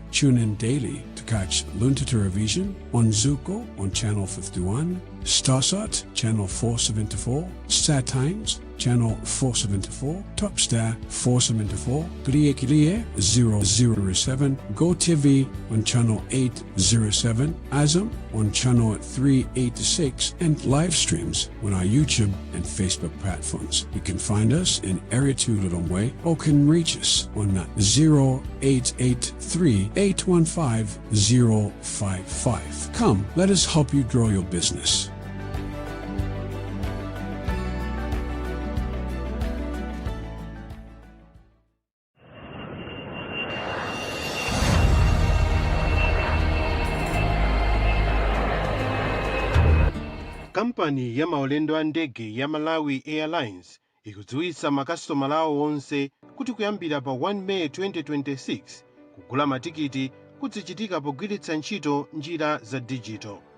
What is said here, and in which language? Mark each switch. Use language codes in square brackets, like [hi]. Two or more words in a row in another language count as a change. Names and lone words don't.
[en] Tune in daily to catch Luntha Television on Zuko on Channel 51, Starsat Channel 474, Star Times Channel 474, Topstar 474, Kliye 007, GoTV on Channel 807, Azam on Channel 386, and live streams on our YouTube and Facebook platforms. You can find us in Area 2 Lilongwe or can reach us on 0883 815 055. Come, let us help you grow your business. [ny] Kampani ya maulendo a ndege ya Malawi Airlines ikudziwitsa makasitomala awo onse kuti kuyambira pa 1 May 2026 kugula matikiti kuzichitika pogwiritsa ntchito njira za digital.